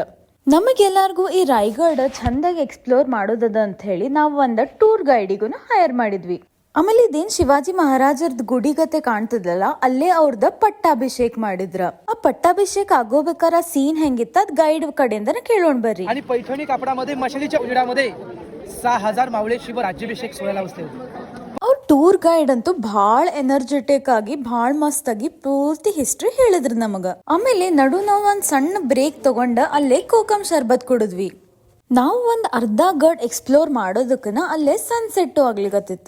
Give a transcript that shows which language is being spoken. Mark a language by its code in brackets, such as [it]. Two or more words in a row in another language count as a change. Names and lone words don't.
[kn] ನಮಗೆಲ್ಲರಿಗೂ ಈ ರಾಯಗಢ ಚಂದಾಗಿ ಎಕ್ಸ್ಪ್ಲೋರ್ ಮಾಡೋದದ ಅಂತ ಹೇಳಿ ನಾವು ಒಂದು [en] tour guide [kn] ಹೈರ್ ಮಾಡಿದ್ವಿ. ಆಮೇಲೆ ಇದೇನ್ ಶಿವಾಜಿ ಮಹಾರಾಜರ್ದ ಗುಡಿ ಗತೆ ಕಾಣ್ತದಲ್ಲ, ಅಲ್ಲೇ ಅವ್ರದ ಪಟ್ಟಾಭಿಷೇಕ್ ಮಾಡಿದ್ರ. ಆ ಪಟ್ಟಾಭಿಷೇಕ್ ಆಗೋಬೇಕಾರ ಸೀನ್ ಹೆಂಗಿತ್ತ ಅದ್ ಗೈಡ್ ಕಡೆಯಿಂದ ಕೇಳೋಣ ಬರ್ರಿ. [mr] आणि पैठणी कापडामध्ये मशालीच्या उजेडामध्ये 6000 मावळे शिव राज्याभिषेक सोहळ्याला बसले. [kn] ಅವ್ರ [en] tour guide [kn] ಅಂತೂ ಭಾಳ ಎನರ್ಜೆಟಿಕ್ ಆಗಿ ಭಾಳ ಮಸ್ತ್ ಆಗಿ ಪೂರ್ತಿ ಹಿಸ್ಟ್ರಿ ಹೇಳಿದ್ರು ನಮಗ. ಆಮೇಲೆ ನಡು ನಾವು ಒಂದ್ ಸಣ್ಣ ಬ್ರೇಕ್ ತಗೊಂಡ ಅಲ್ಲೇ ಕೋಕಂ ಶರ್ಬತ್ ಕುಡಿದ್ವಿ. ನಾವು ಒಂದ್ ಅರ್ಧ ಗಡ್ ಎಕ್ಸ್ಪ್ಲೋರ್ ಮಾಡೋದಕ್ಕನ ಅಲ್ಲೇ ಸನ್ಸೆಟ್ ಆಗ್ಲಿಕತ್ತಿತ್ತ.